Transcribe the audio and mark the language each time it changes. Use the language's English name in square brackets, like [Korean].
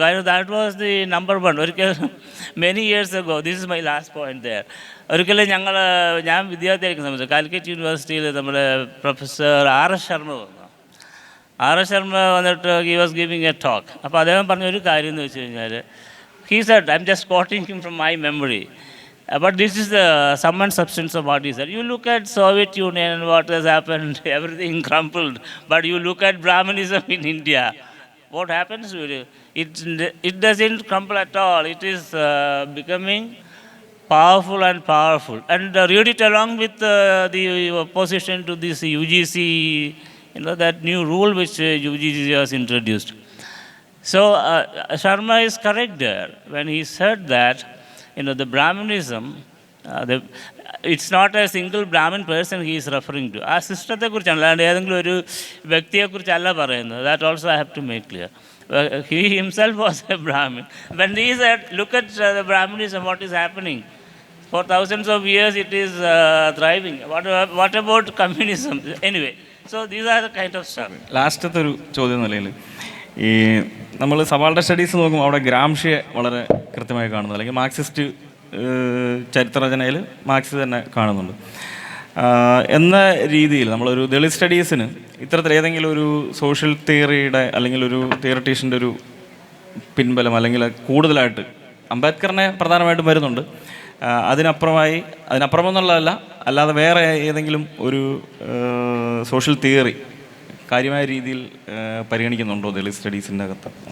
[English] കാര്യം that was the number one. ഒരിക്കൽ many years ago, this is my last point there, [Malayalam] ഒരിക്കലും ഞാൻ വിദ്യാർത്ഥിയായിരിക്കുന്ന സമയത്ത് കാലിക്കറ്റ് യൂണിവേഴ്സിറ്റിയിൽ നമ്മുടെ പ്രൊഫസർ R.S. ശർമ്മ വന്നു. [English] R.S. Sharma [Malayalam] വന്നിട്ട് [English] He was giving a talk. [Malayalam] അപ്പോൾ അദ്ദേഹം പറഞ്ഞ ഒരു കാര്യം എന്ന് വെച്ച് കഴിഞ്ഞാൽ, [English] He said, I'm just quoting him from my memory, but this is the sum and substance of what he said. You look at Soviet Union and what has happened, everything crumpled, but you look at Brahmanism in India, what happens with it? It doesn't crumple at all. It is becoming powerful and powerful. And read it along with the opposition to this UGC, that new rule which UGC has introduced. So Sharma is correct there when he said that the Brahmanism, it's not a single Brahmin person he is referring to. [Malayalam] ആ സിസ്റ്റത്തെക്കുറിച്ചാണ്, അല്ലാണ്ട് ഏതെങ്കിലും ഒരു വ്യക്തിയെക്കുറിച്ചല്ല പറയുന്നത്. [English] That also I have to make clear. He himself was a Brahmin. When he said, look at the Brahmanism, what is happening? For thousands of years it is thriving. What about communism? Anyway, so these are the kind of stuff. [Malayalam] ലാസ്റ്റത്തെ ഒരു ചോദ്യം നിലയിൽ ഈ നമ്മൾ subaltern studies നോക്കുമ്പോൾ അവിടെ ഗ്രാംഷിയെ വളരെ കൃത്യമായി കാണുന്നു, അല്ലെങ്കിൽ മാർക്സിസ്റ്റ് ചരിത്രരചനയിൽ മാർക്സ് തന്നെ കാണുന്നുണ്ട് എന്ന രീതിയിൽ നമ്മളൊരു ദളിത് സ്റ്റഡീസിന് ഇത്തരത്തിൽ ഏതെങ്കിലും ഒരു സോഷ്യൽ തിയറിയുടെ അല്ലെങ്കിൽ ഒരു തിയറട്ടീഷ്യൻ്റെ ഒരു പിൻബലം അല്ലെങ്കിൽ കൂടുതലായിട്ട് അംബേദ്കറിനെ പ്രധാനമായിട്ടും വരുന്നുണ്ട്, അതിനപ്പുറമെന്നുള്ളതല്ല, അല്ലാതെ വേറെ ഏതെങ്കിലും ഒരു സോഷ്യൽ തിയറി കാര്യമായ രീതിയിൽ പരിഗണിക്കുന്നുണ്ടോ ദളിത് സ്റ്റഡീസിൻ്റെ അകത്ത്?